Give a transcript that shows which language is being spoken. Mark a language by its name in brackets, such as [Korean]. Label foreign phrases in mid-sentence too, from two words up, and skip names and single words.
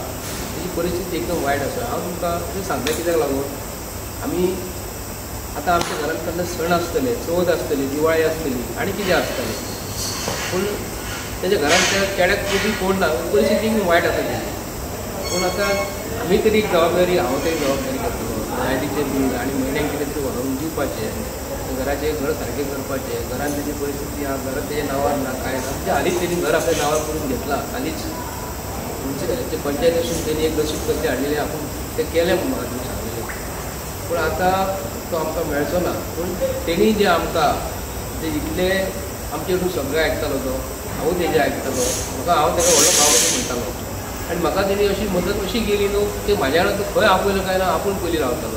[Konkani] तेजी परिस्थिती एकदम वायट आसा. हांव तुमकां तें सांगता कित्याक लागून आमी आतां आमच्या घरांत केन्ना सण आसतले, चवथ आसतली, दिवाळी आसतली आनी कितें आसतलें. पूण तेज्या घरांत त्या चेड्याक तुजी कोण ना, परिस्थिती एकदम वायट आसा तेजी. पूण आतां आमी तरी जबाबदारी, हांव तरी जबाबदारी करतलो लायटीचें बील आनी म्हयन्याक कितें तरी व्हरून दिवपाचें. घराचे घर सारखे करपाचे, घरान [Marathi] त्याची परिस्थिती हा घरात त्याच्या नावावर ना काय ना म्हणजे हालीच त्यांनी घर आपल्या नावावर करून घेतला. [Konkani] हालीच तुमचे पंचायत असून त्यांनी एक दशीत कसे हाडलेले आपण ते केले म्हणून म्हाका तुम्ही सांगलेले. पूण आतां तो आमकां मेळचो ना. पूण तेणी जे आमकां ते इतले आमचे हितून सगळे आयकतालो तो, हांवूय तेजे आयकतालो. म्हाका हांव ताका व्हडलो भाव कसो म्हणटालो आनी म्हाका तेणी अशी मदत अशी केली न्हू की म्हाज्या वांगडा खंय आपयलो काय ना आपूण पयलीं रावतालो.